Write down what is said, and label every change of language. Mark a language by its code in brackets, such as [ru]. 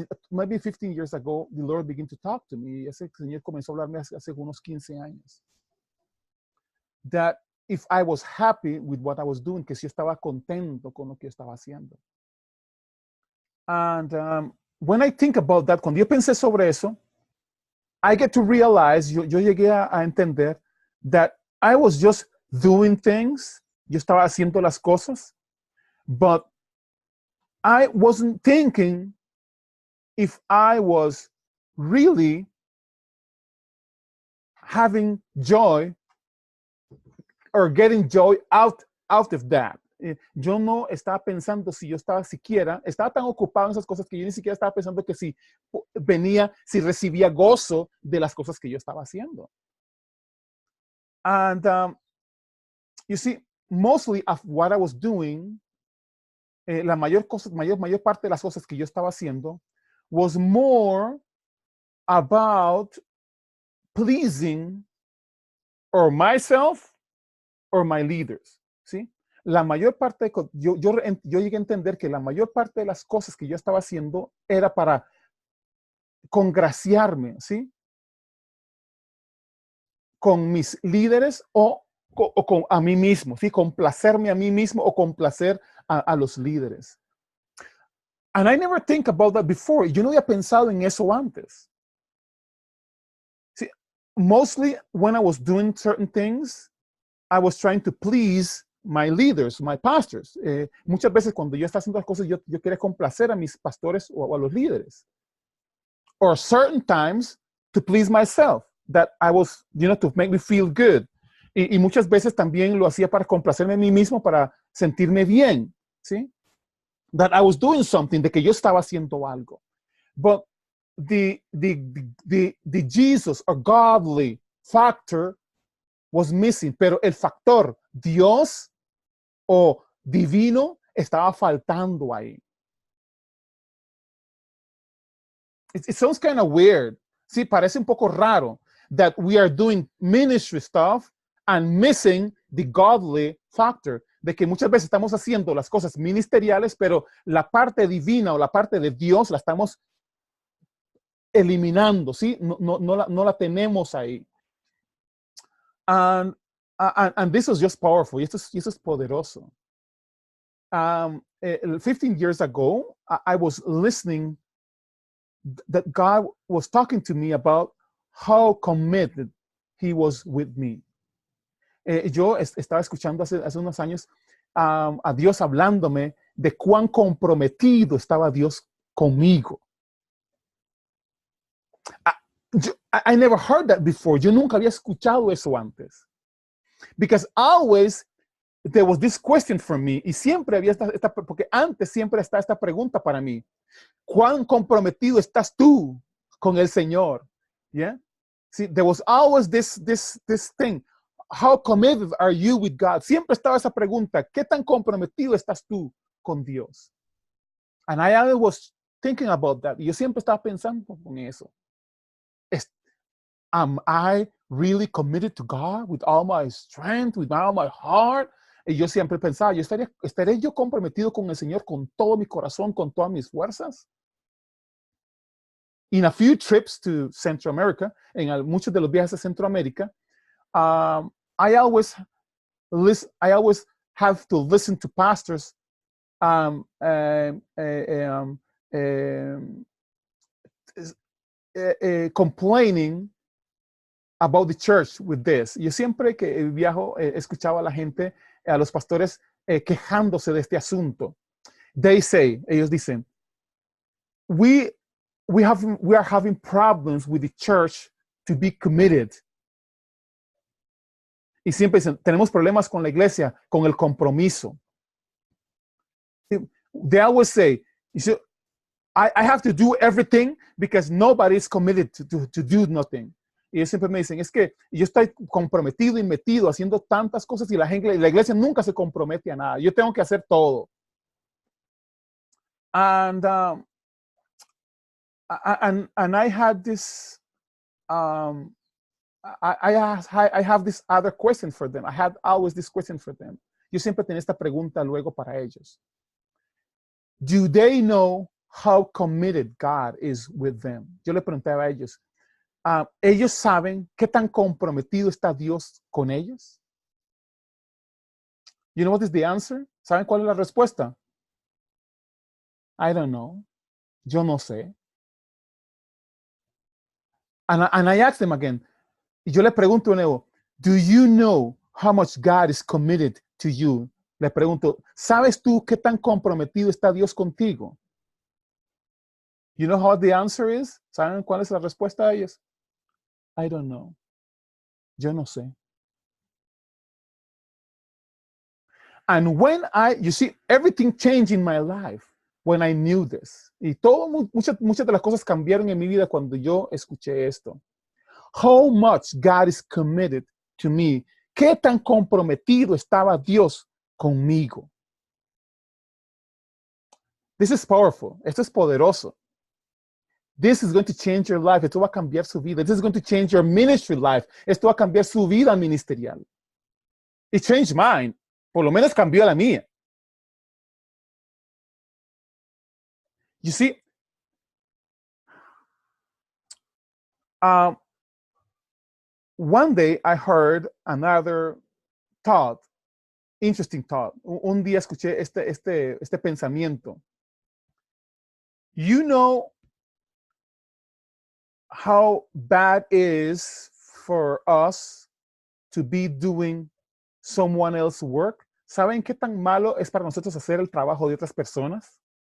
[en] Maybe 15 years ago, the Lord began to talk to me. [es] Ese Señor comenzó a hablarme hace unos 15 años. [en] That if I was happy with what I was doing, [es] que si yo estaba contento con lo que yo estaba haciendo. [en] And when I think about that, [es] cuando yo pensé sobre eso, [en] I get to realize, [es] yo llegué a entender [en] that I was just doing things, [es] yo estaba haciendo las cosas, [en] but I wasn't thinking if I was really having joy or getting joy out of that. [es] Yo no estaba pensando si yo estaba tan ocupado en esas cosas que yo ni siquiera estaba pensando que si recibía gozo de las cosas que yo estaba haciendo. [en] And you see, mostly of what I was doing, [es] la mayor parte de las cosas que yo estaba haciendo [en] was more about pleasing or myself or my leaders, ¿sí? [es] La mayor parte, yo llegué a entender que la mayor parte de las cosas que yo estaba haciendo era para congraciarme, ¿sí? Con mis líderes o con a mí mismo, ¿sí? Complacerme a mí mismo o complacer a los líderes. [en] And I never think about that before. [es] Yo no había pensado en eso antes. [en] See, mostly when I was doing certain things, I was trying to please my leaders, my pastors. [es] Muchas veces cuando yo estaba haciendo las cosas, yo quería complacer a mis pastores o a los líderes. [en] Or certain times to please myself, that I was, to make me feel good. [es] Y muchas veces también lo hacía para complacerme a mí mismo, para sentirme bien, ¿sí? [en] That I was doing something, [es] de que yo estaba haciendo algo. [en] But the Jesus or godly factor was missing, [es] pero el factor Dios o divino estaba faltando ahí. [en] It sounds kind of weird. [es] Sí, parece un poco raro [en] that we are doing ministry stuff and missing the godly factor. [es] De que muchas veces estamos haciendo las cosas ministeriales, pero la parte divina o la parte de Dios la estamos eliminando, ¿sí? No la tenemos ahí. [en] And this was just powerful. [es] Y esto es poderoso. [en] 15 years ago, I was listening that God was talking to me about how committed he was with me. [es] Yo estaba escuchando hace unos años a Dios hablándome de cuán comprometido estaba Dios conmigo. [en] I never heard that before. [es] Yo nunca había escuchado eso antes. [en] Because always there was this question for me, [es] y siempre había porque antes siempre está esta pregunta para mí. ¿Cuán comprometido estás tú con el Señor? [en] Yeah? See, there was always this thing. How committed are you with God? [es] Siempre estaba esa pregunta. ¿Qué tan comprometido estás tú con Dios? [en] And I always was thinking about that. [es] Y yo siempre estaba pensando en eso. [en] Am I really committed to God with all my strength, with all my heart? [es] Y yo siempre pensaba, ¿estaré yo comprometido con el Señor con todo mi corazón, con todas mis fuerzas? [en] In a few trips to Central America, [es] en muchos de los viajes a Centroamérica, [en] I always have to listen to pastors complaining about the church with this. [es] Yo siempre que viajo escuchaba a la gente, a los pastores quejándose de este asunto. Ellos dicen, [en] we are having problems with the church to be committed. [es] Y siempre dicen, tenemos problemas con la iglesia, con el compromiso. [en] They always say, I have to do everything because nobody is committed to do nothing. [es] Y ellos siempre me dicen, es que yo estoy comprometido y metido haciendo tantas cosas y la iglesia nunca se compromete a nada. Yo tengo que hacer todo. [en] And I had this, I have this other question for them. I had always this question for them. [es] Yo siempre tenía esta pregunta luego para ellos. [en] Do they know how committed God is with them? [es] Yo le preguntaba a ellos, ¿ellos saben qué tan comprometido está Dios con ellos? [en] You know what is the answer? [es] ¿Saben cuál es la respuesta? [en] I don't know. [es] Yo no sé. [en] And I asked them again. [es] Y yo le pregunto de nuevo, [en] do you know how much God is committed to you? [es] Le pregunto, ¿sabes tú qué tan comprometido está Dios contigo? [en] You know how the answer is? [es] ¿Saben cuál es la respuesta a ellos? [en] I don't know. [es] Yo no sé. [en] And you see, everything changed in my life when I knew this. [es] Y muchas de las cosas cambiaron en mi vida cuando yo escuché esto. [en] How much God is committed to me. [es] ¿Qué tan comprometido estaba Dios conmigo? [en] This is powerful. [es] Esto es poderoso. [en] This is going to change your life. [es] Esto va a cambiar su vida. [en] This is going to change your ministry life. [es] Esto va a cambiar su vida ministerial. [en] It changed mine. [es] Por lo menos cambió la mía. [en] You see, one day I heard another thought, interesting thought. [es] Un día escuché este pensamiento. [en] You know how bad it is for us to be doing someone else's work? [es] ¿Saben qué tan malo es para nosotros hacer el trabajo de otras personas?